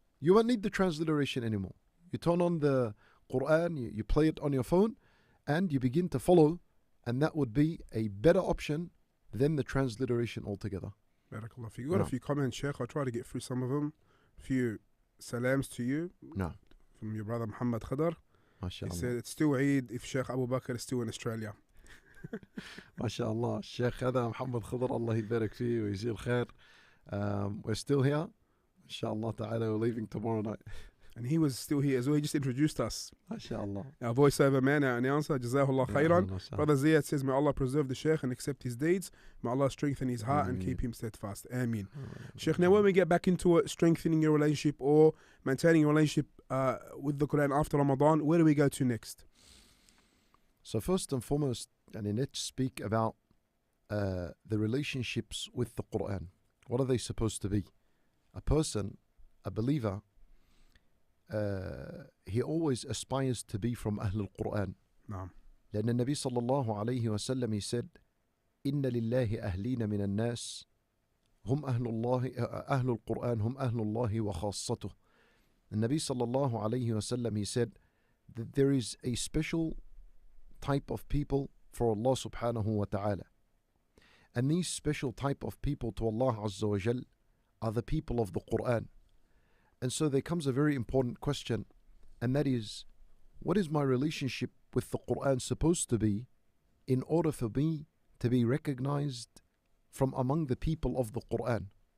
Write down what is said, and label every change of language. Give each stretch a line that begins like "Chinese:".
English: You won't need the transliteration anymore. You turn on the Qur'an, you play it on your phone, and you begin to follow, and that would be a better option than the transliteration altogether. Barakallah. If you got a few comments, Sheikh, I'll try to get through some of them. A few salams to you. No. From your brother Muhammad Khadar. MashaAllah. He said it's still Eid if Sheikh Abu Bakr is still in Australia. MashaAllah.
Arabic: Sheikh هذا Muhammad Khadar, Allah يبارك فيه ويجزيه الخير.
English: We're still here. Inshallah ta'ala, we're leaving tomorrow night. And he was still here as well. He just introduced us. MashaAllah. Our voiceover man, our announcer, Jazahullah khairan. Brother Ziyad says, may Allah preserve the Sheikh and accept his deeds. May Allah strengthen his heart and keep him steadfast. Ameen. Sheikh, now when we get back into strengthening your relationship or maintaining your relationship with the Quran after Ramadan, where do we go to next? So first and foremost, let's speak about the relationships with the Quran. What are they supposed to be? A person, a believer, he always aspires to be from Ahlul Qur'an.
Arabic: نعم. لأن النبي صلى الله عليه وسلم,
English: he said,
Arabic: إن لله أهلين من الناس هم أهل القرآن هم أهل الله وخاصته.
English: The Nabi صلى الله عليه وسلم, he said that there is a special type of people for Allah subhanahu wa ta'ala. And these special type of people to Allah Azza wa Jal are the people of the Qur'an. And so there comes a very important question, and that is, what is my relationship with the Qur'an supposed to be in order for me to be recognized from among the people of the Qur'an?